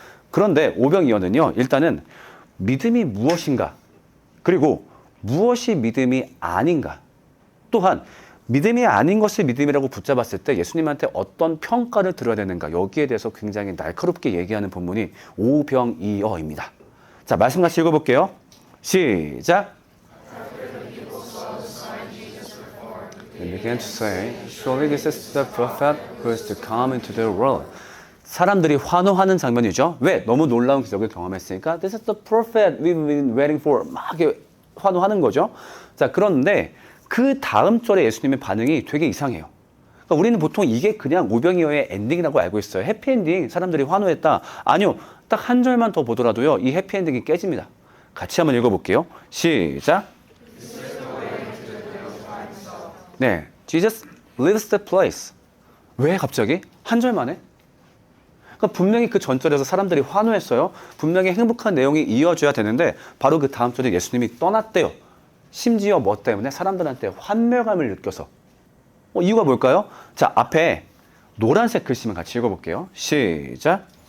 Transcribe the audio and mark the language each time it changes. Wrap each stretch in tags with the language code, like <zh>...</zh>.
<ko>그런데 오병이어는요, 일단은 믿음이 무엇인가, 그리고 무엇이 믿음이 아닌가, 또한 믿음이 아닌 것을 믿음이라고 붙잡았을 때 예수님한테 어떤 평가를 들어야 되는가, 여기에 대해서 굉장히 날카롭게 얘기하는 본문이 오병이어입니다. 자, 말씀 같이 읽어볼게요. 시작.</ko> <en>They began to say, surely this is the prophet who is to come into the world.</en> <ko>사람들이 환호하는 장면이죠. 왜? 너무 놀라운 기적을 경험했으니까</ko> <en>This is the prophet we've been waiting for.</en> <ko>막 이렇게 환호하는 거죠. 자, 그런데 그 다음 절에 예수님의 반응이 되게 이상해요. 그러니까 우리는 보통 이게 그냥 오병이어의 엔딩이라고 알고 있어요. 해피엔딩, 사람들이 환호했다. 아니요. 딱 한 절만 더 보더라도요. 이 해피엔딩이 깨집니다. 같이 한번 읽어볼게요. 시작.</ko> <en>네, Jesus leaves the place.</en> <ko>왜 갑자기? 한 절 만에? 그러니까 분명히 그 전절에서 사람들이 환호했어요. 분명히 행복한 내용이 이어져야 되는데 바로 그 다음 절에 예수님이 떠났대요. 심지어 뭐 때문에? 사람들한테 환멸감을 느껴서. 이유가 뭘까요? 자, 앞에 노란색 글씨만 같이 읽어볼게요. 시작.</ko>